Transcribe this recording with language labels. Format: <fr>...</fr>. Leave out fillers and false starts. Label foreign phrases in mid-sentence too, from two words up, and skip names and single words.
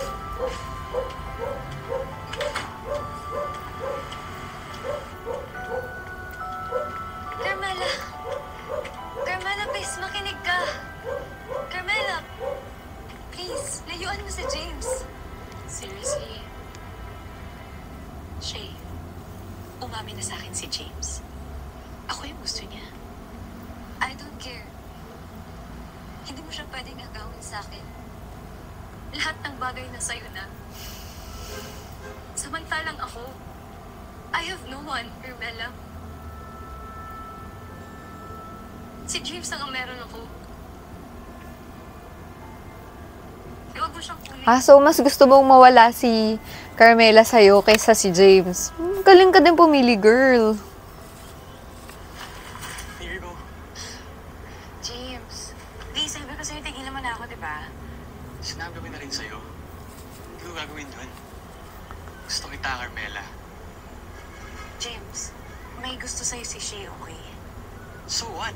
<tl>Carmela! Carmela, please, makinig ka! Carmela! Please, layuan mo si James.</tl> <en>Seriously?</en> <tl>Shay, umamin na sa akin si James. Ako yung gusto niya.</tl> <en>I don't care.</en> <tl>Hindi mo siya pwedeng agawin sa akin. Lahat ng bagay na sa'yo na. Samantalang ako,</tl> <en>I have no one, Carmela.</en> <tl>Si James lang ang meron ako. Huwag mo siyang kunin. Ah, so mas gusto mong mawala si Carmela sa'yo kaysa si James. Galing ka din pumili, girl.</tl> <en>Here you go.</en> <tl>James, di sabi ko sa'yo, tigil naman ako, di ba? Sinabi ko na rin sa'yo. Hindi ko gagawin yun. Gusto kita, Carmela. James, may gusto sa'yo si Shay, okay?</tl> <en>So what?</en>